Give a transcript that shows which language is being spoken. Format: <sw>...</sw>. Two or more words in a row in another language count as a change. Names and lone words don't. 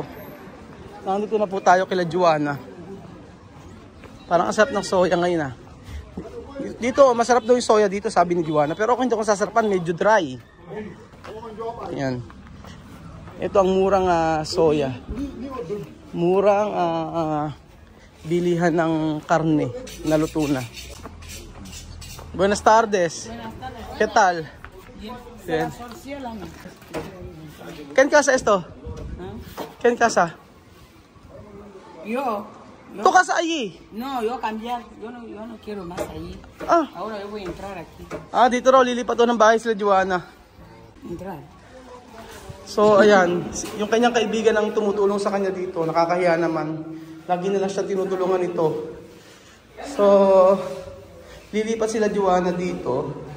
<tl>Nandito na po tayo kila Joanna. Parang ang sarap ng soya ngayon Dito, masarap daw yung soya dito sabi ni Joanna. Pero ako hindi ko sasarapan, medyo dry. Ayan. Ito ang murang soya. Murang bilihan ng karne na luto na.</tl> <es>Buenas tardes. ¿Qué tal? Bien. ¿Quién casa esto? ¿Quién casa? Yo. ¿Tu casa allí? No, yo cambiar. Yo no quiero más allí. Ahora yo voy a entrar aquí.</es> <tl>Dito raw lilipat ng bahay sila Joanna.</tl> <es>Entrar.</es> <tl>So, ayan. Yung kanyang kaibigan ang tumutulong sa kanya dito. Nakakahiya naman. Lagi na lang siya tinutulungan ito. So, lilipat sila Joanna dito.</tl>